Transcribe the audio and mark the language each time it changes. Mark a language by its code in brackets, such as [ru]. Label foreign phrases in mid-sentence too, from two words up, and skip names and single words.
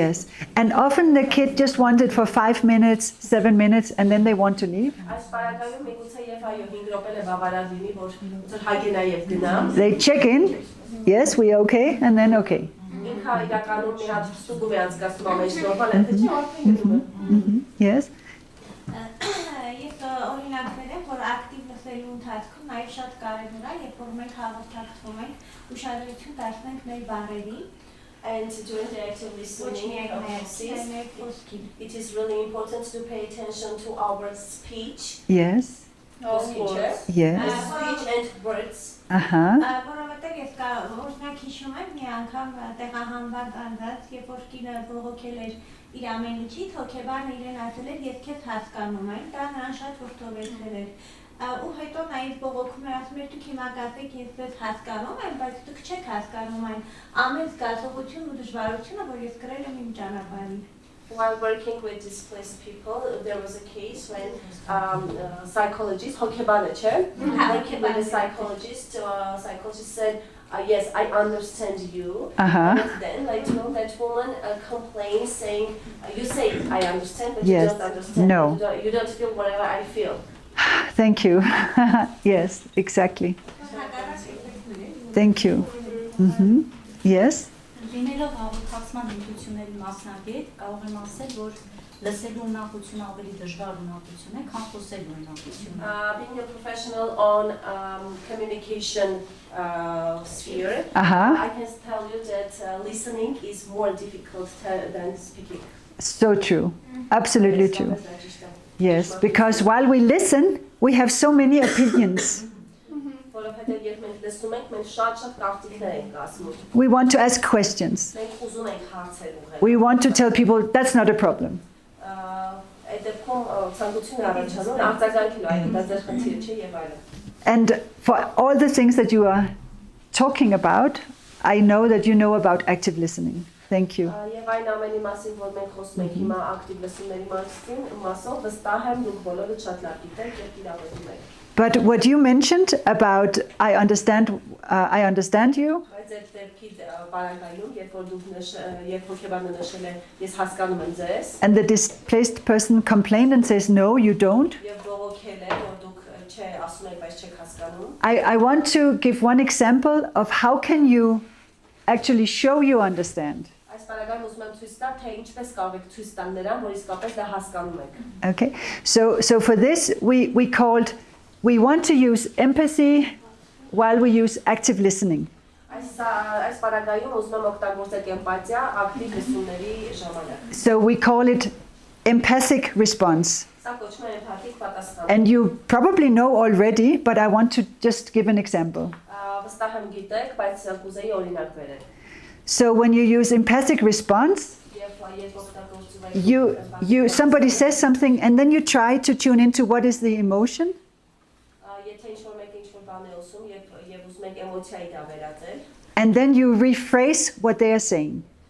[en] Yes, and often the kid just wants it for 5 minutes, 7 minutes, and then they want to leave. They check in, yes, we okay, and then okay. Yes. [hy] Ես օրինակներ եմ, որ ակտիվ լսելու ընթացքում նաև շատ կարևոր է, երբ որ մենք հաղորդակցվում ենք, ուշադրություն դարձնենք մեր բառերին. [en] And during the active listening process, it is really important to pay attention to our speech. Yes. Yes. Speech and words. [hy] Որովհետև ես օրինակ հիշում եմ մի անգամ տեղահանված անձած, երբ որ կինը բողոքել էր իր ամեն ինչից, հոգեբանը իրեն ասել էր, ես քեզ հասկանում եմ, դա նրան շատ որդովեցրել էր։ Ու հետո նա ինձ բողոքում էր, ասում էր, դուք հիմա գացեք, ես ձեզ հասկանում եմ, բայց դուք չեք հասկանում այն ամեն զգացողությունն ու դժվարությունը, որ ես կրել եմ իմ ճանապարհին։ [en] While working with displaced people, there was a case when psychologist, working with a psychologist said, yes, I understand you. And then later that woman complained, saying, you say I understand, but you don't understand. No. You don't feel whatever I feel. Thank you. Yes, exactly. Thank you. Yes. [hy] Լինելով հաղորդակցման հմտությունների մասնագետ, կարող եմ ասել, որ լսելու ունակությունը ավելի դժվար ունակություն է, քան խոսելու ունակությունը։ [en] Being a professional on communication sphere, I can tell you that listening is more difficult than speaking. So true. Absolutely true. Yes, because while we listen, we have so many opinions. [hy] որովհետև երբ մենք լսում ենք, մենք շատ կարծիքներ ենք ասում։ [en] We want to ask questions. [hy] Մենք ուզում ենք հարցեր ուղղել։ [en] We want to tell people that's not a problem. [hy] Այդ դեպքում ցանկություն առաջանում արձագանքելու այլ դա ձեր խնդիրը չէ եւ այլն։ [en] And for all the things that you are talking about, I know that you know about active listening. Thank you. [hy] Եվ այն ամենի մասին, որ մենք խոսում ենք հիմա ակտիվ լսումների մասով, վստահ եմ դուք բոլորը շատ լավ գիտեք եւ իրավենում եք։ [en] But what you mentioned about I understand you, [hy] Բայց այդ դեպքի բարակայում, երբ որ դուք երբ հոգեբանը նշել է, ես հասկանում եմ ձեզ, [en] and the displaced person complained and says no, you don't. [hy] եւ բողոքել է, որ դուք չէ ասում եք, բայց չեք հասկանում։ [en] I want to give one example of how can you actually show you understand. [hy] Այս բարակայում ուզում եմ ցույց տալ, թե ինչպես կարող եք ցույց տալ նրան, որ իսկապես դա հասկանում եք։ [en] Okay, so for this we want to use empathy while we use active listening. [hy] Այս բարակայում ուզում եմ օգտագործել էմպաթիա ակտիվ լսումների ժամանակ։ [en] So we call it empathic response. [hy] Սա կոչվում է էմպաթիկ պատասխան։ [en] And you probably know already, but I want to just give an example. [hy] Վստահ եմ գիտեք, բայց կուզեի օրինակ բերել։ [en] So when you use empathic response, somebody says something and then you try to tune into what is the emotion. And then you rephrase what they are saying.